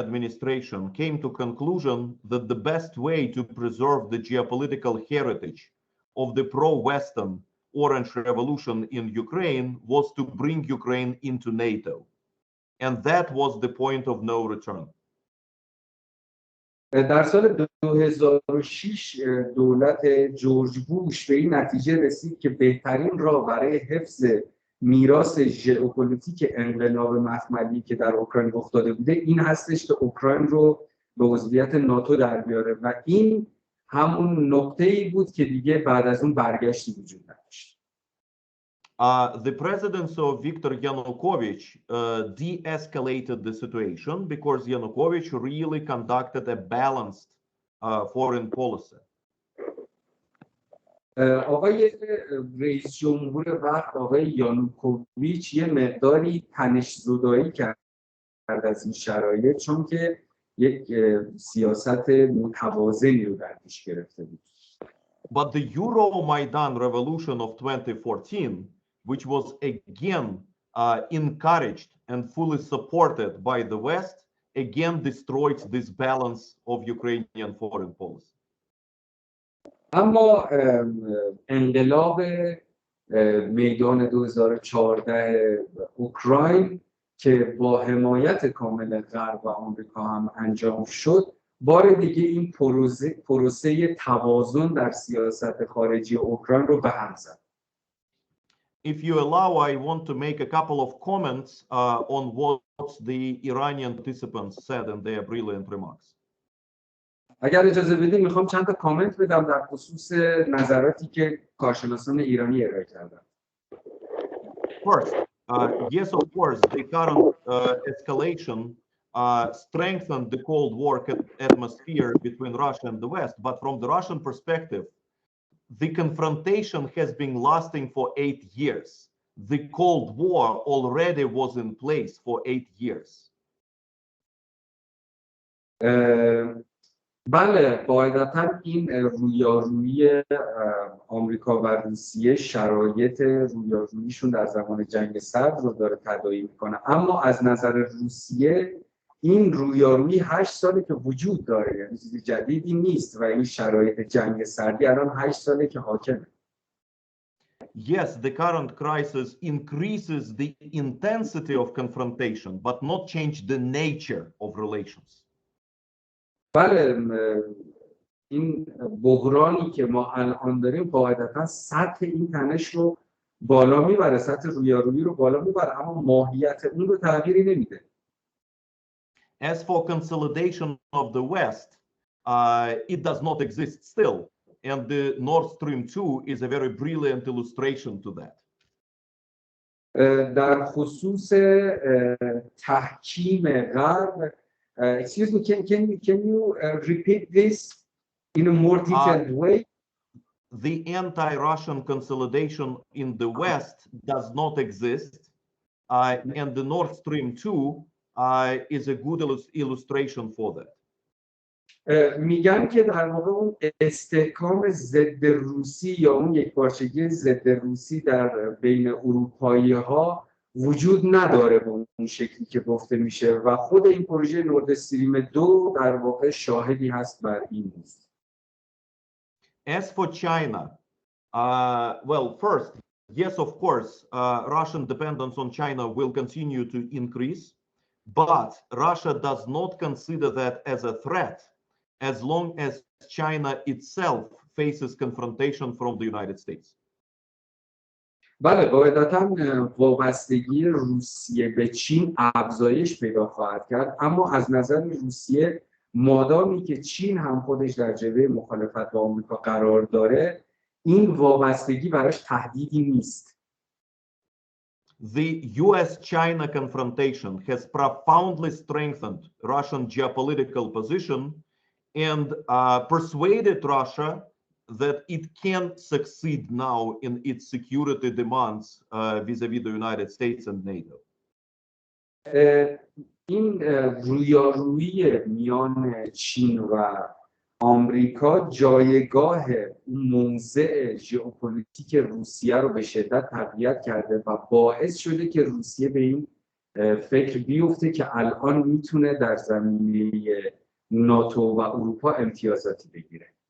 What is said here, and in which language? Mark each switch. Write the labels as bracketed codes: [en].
[en] administration came to conclusion that the best way to preserve the geopolitical heritage of the pro-Western Orange Revolution in Ukraine was to bring Ukraine into NATO. And that was the point of no return. [fa] در سال 2006 دولت جورج بوش به این نتیجه رسید که بهترین راه برای حفظ میراث ژئوپلیتیک انقلاب مخملی که در اوکراین رخ داده بوده این هستش که اوکراین رو به عضویت ناتو در بیاره و این همون نقطه‌ای بود که دیگه بعد از اون برگشتی وجود نداشت. [en] The presidency of Viktor Yanukovych de-escalated the situation because Yanukovych really conducted a balanced foreign policy. [fa] آقای رئیس جمهور وقت آقای یانوکوویچ یه مقداری تنش زدایی کرد از این شرایط چون که یک سیاست متوازنی رو در پیش گرفته بود. [en] But the Euromaidan revolution of 2014, which was again encouraged and fully supported by the West, again destroyed this balance of Ukrainian foreign policy. [fa] اما انقلاب میدان 2014 اوکراین که با حمایت کامل غرب و آمریکا هم انجام شد بار دیگه این پروسه توازن در سیاست خارجی اوکراین رو به هم زد. [en] If you allow, I want to make a couple of comments on what the Iranian participants said in their brilliant remarks. [fa] اگر اجازه بدید میخوام چند تا کامنت بدم در خصوص نظراتی که کارشناسان ایرانی ارائه کردن. [en] First, yes, of course, the current escalation strengthened the Cold War atmosphere between Russia and the West. But from the Russian perspective, the confrontation has been lasting for 8 years. The Cold War already was in place for 8 years. [fa] بله، قاعدتاً این رویارویی آمریکا و روسیه شرایط رویاروییشون در زمان جنگ سرد رو داره تداعی میکنه، اما از نظر روسیه این رویارویی 8 ساله که وجود داره، یعنی چیز جدیدی نیست و این شرایط جنگ سردی الان 8 ساله که حاکمه. [en] Yes, the current crisis increases the intensity of confrontation, but not change the nature of relations. [fa] بله، این بحرانی که ما الان داریم قاعدتا سطح این تنش رو بالا میبره، سطح رویارویی رو بالا میبره، اما ماهیت اون رو تغییری نمیده. [en] As for consolidation of the West, it does not exist still, and the Nord Stream 2 is a very brilliant illustration to that. [fa] در خصوص تحکیم غرب، [en] excuse me, can you repeat this in a more detailed way? The anti-Russian consolidation in the West does not exist, and the Nord Stream 2 is a good illustration for that. [fa] میگن که در واقع اون استحکام ضد روسی یا اون یکپارچگی ضد روسی در بین اروپایی ها وجود نداره به اون شکلی که گفته میشه و خود این پروژه نورد استریم 2 در واقع شاهدی هست بر این نیست. [en] As for China, well, first, yes, of course, Russian dependence on China will continue to increase, but Russia does not consider that as a threat as long as China itself faces confrontation from the United States. [fa] بله، قاعدتاً وابستگی روسیه به چین افزایش پیدا خواهد کرد، اما از نظر روسیه مادامی که چین هم خودش در جبهه مخالفت با آمریکا قرار داره، این وابستگی براش تهدیدی نیست. [en] The US-China confrontation has profoundly strengthened Russian geopolitical position and persuaded Russia that it can succeed now in its security demands vis-a-vis the United States and NATO. [fa] این رویارویی میان چین و آمریکا جایگاه موضع ژئوپلیتیک روسیه رو به شدت تقویت کرده و باعث شده که روسیه به این فکر بیفته که الان میتونه در زمینه ناتو و اروپا امتیازاتی بگیره.